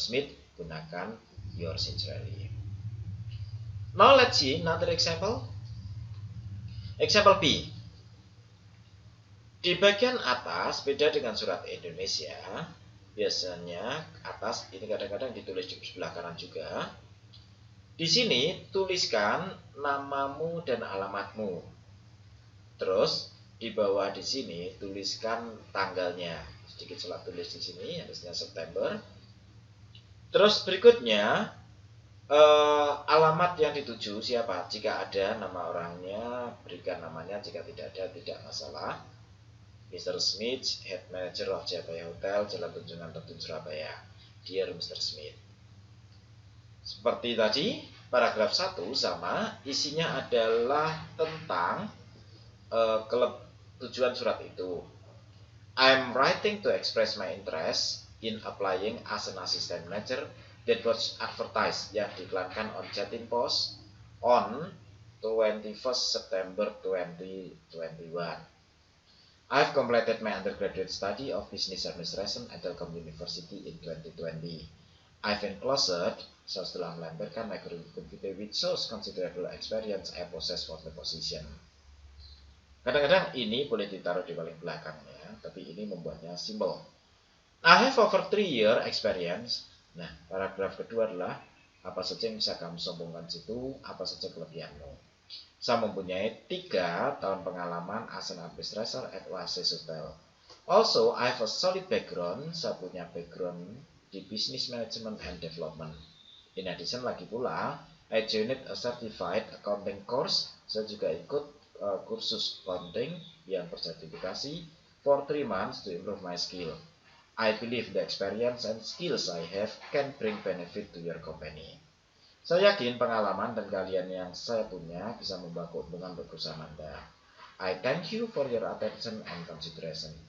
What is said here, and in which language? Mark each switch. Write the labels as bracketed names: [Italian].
[English] Smith, gunakan your sincerely. Now let's see another example. Example B. [Indonesian] Di bagian atas beda dengan surat Indonesia. Biasanya atas ini kadang-kadang ditulis di sebelah kanan juga. Di sini tuliskan namamu dan alamatmu. Terus di bawah di sini tuliskan tanggalnya. Sedikit salah tulis di sini, harusnya September. Terus berikutnya alamat yang dituju siapa? Jika ada nama orangnya, berikan namanya. Jika tidak ada, tidak masalah. [English] Mr. Smith, Head Manager of Jayabaya Hotel, Jalan Tunjungan Tetun, Surabaya. Dear Mr. Smith. [Indonesian] Seperti tadi, paragraf 1 sama, isinya adalah tentang tujuan surat itu. [English] I'm writing to express my interest in applying as an assistant manager that was advertised, [Indonesian] yang diiklankan [English] on Jatim Post on 21st September 2021. I've completed my undergraduate study of Business Administration at Telkom University in 2020. I've enclosed, [Indonesian] setelah melampiran [English] my curriculum vitae which shows considerable experience I possess for the position. [Indonesian] Kadang-kadang ini boleh ditaruh di paling belakangnya, tapi ini membuatnya simple. [English] I have over 3-year experience. [Indonesian] Nah, paragraf kedua adalah apa saja yang bisa kamu sombongkan situ, apa saja kelebihanmu. Saya mempunyai 3 tahun pengalaman [English] as an administrator at Oasis Hotel. Also, I have a solid background. [Indonesian] Saya punya background di [English] business management and development. In addition, [Indonesian] lagi pula, [English] I joined a certified accounting course. [Indonesian] Saya juga ikut kursus accounting yang bersertifikasi [English] for 3 months to improve my skill. I believe the experience and skills I have can bring benefit to your company. [Indonesian] Saya yakin pengalaman dan keahlian yang saya punya bisa membawa keuntungan untuk perusahaan Anda. [English] I thank you for your attention and consideration.